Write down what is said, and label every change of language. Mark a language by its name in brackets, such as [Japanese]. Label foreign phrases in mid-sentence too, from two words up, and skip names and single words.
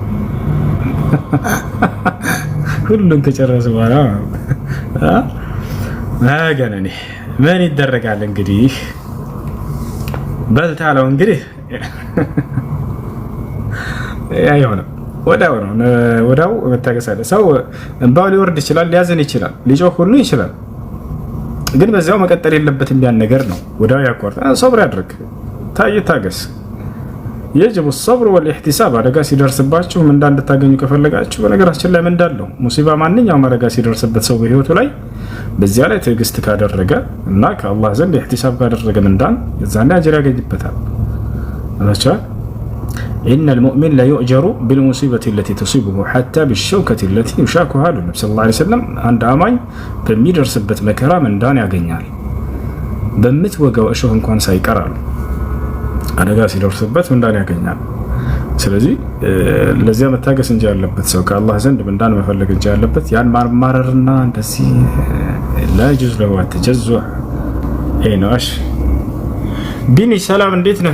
[Amharic] ሁሉን ከጨረሱ በኋላ ነገነኔ ምን ይደረጋል እንግዲህ በልታለው እንግዲህ አይሆንም። ወዳው መታገስ አለ። ሰው እንባው ሊወርድ ይችላል፣ ሊያዝን ይችላል፣ ሊጮህ ሁሉ ይችላል። ግን በዚያው መቀጠል የለበትም። ያን ነገር ነው ወዳው ያቋርጥ። ሶብር ያድርግ፣ ታገስ። [Arabic] يجب الصبر والاحتساب [Amharic] አደጋ ሲደርስባችሁ ምንዳ እንድታገኙ ከፈለጋችሁ በነገራችን ላይ ምንዳለው ሙሲባ ማንኛውም አደጋ ሲደርስበት ሰው በህይወቱ ላይ በዚያ ላይ ትዕግስት ካደረገ እና ከአላህ ዘንድ ihtisab ካደረገ ምንዳን የዛኔ አጅር ያገኝበታል። አላቻ [Arabic] إن المؤمن لا يؤجر بالمصيبة التي تصيبه حتى بالشوكة التي يشاكها النبي صلى الله عليه وسلم عند [Amharic] አማኝ በሚደርስበት መከራ ምንዳን ያገኛል። በምትወጋው እሾህ እንኳን ሳይቀራሉ አደጋ ሲደርስበት ምንዳን ያገኛል። ስለዚህ ለዚያ መታገስ እንጂ ያለበት ሰው ከአላህ ዘንድ ምንዳን መፈለግ እንጂ ያለበት ያን ማማረርና እንደዚህ ላጅዝ ነው ተጀዙዕ አይናሽ ቢኒ ሰላም እንዴት ነህ?